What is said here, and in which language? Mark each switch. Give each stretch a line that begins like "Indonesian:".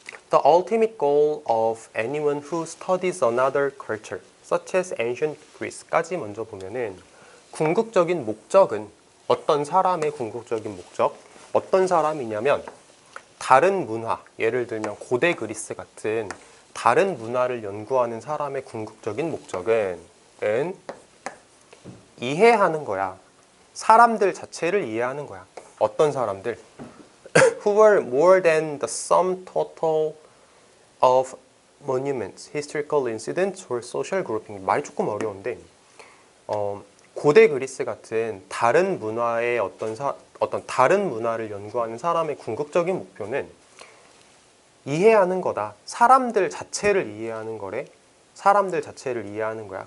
English: The ultimate goal of anyone who studies another culture, such as ancient Greece
Korean: 까지 먼저 보면은 궁극적인 목적은 어떤 사람의 궁극적인 목적, 어떤 사람이냐면 다른 문화, 예를 들면 고대 그리스 같은 다른 문화를 연구하는 사람의 궁극적인 목적은 이해하는 거야. 사람들 자체를 이해하는 거야. 어떤 사람들?
English: Who were more than the sum total of monuments, historical incidents, or social grouping.
Korean: 말이 조금 어려운데 고대 그리스 같은 다른 문화의 어떤 다른 문화를 연구하는 사람의 궁극적인 목표는 이해하는 거다. 사람들 자체를 이해하는 거래. 사람들 자체를 이해하는 거야.